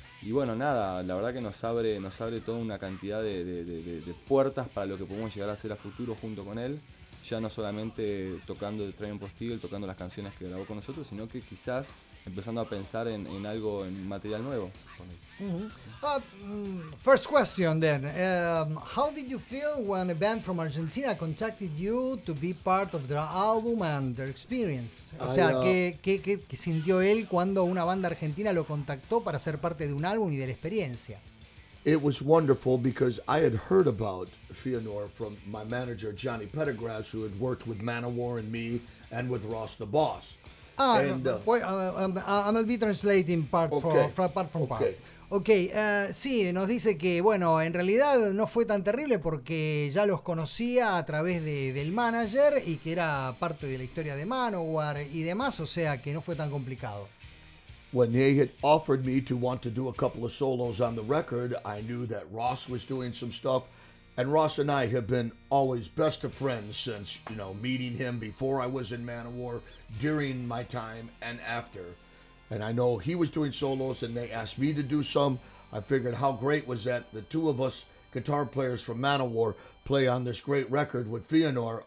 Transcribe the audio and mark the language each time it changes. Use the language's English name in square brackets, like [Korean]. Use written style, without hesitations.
[Spanish] Y bueno, nada, la verdad que nos abre toda una cantidad de puertas para lo que podemos llegar a hacer a futuro junto con él. Ya no solamente tocando el Triumph of Steel, tocando las canciones que grabó con nosotros, sino que quizás empezando a pensar en algo, en material nuevo con él. [English] Mm-hmm. First question then. How did you feel when a band from Argentina contacted you to be part of their album and their experience? [Spanish] ¿Qué sintió él cuando una banda argentina lo contactó para ser parte de un álbum y de la experiencia? [English] It was wonderful because I had heard about Feanor from my manager, Johnny Pettigrass, who had worked with Manowar and me and with Ross the Boss. I'm a bit translating part. [Spanish] Okay, sí, nos dice que, bueno, en realidad no fue tan terrible porque ya los conocía a través del manager y que era parte de la historia de Manowar y demás, o sea que no fue tan complicado. [English] When they had offered me to want to do a couple of solos on the record, I knew that Ross was doing some stuff. And Ross and I have been always best of friends since, you know, meeting him before I was in Manowar, during my time, and after. And I know he was doing solos and they asked me to do some. I figured how great was that the two of us guitar players from Manowar play on this great record with Feanor.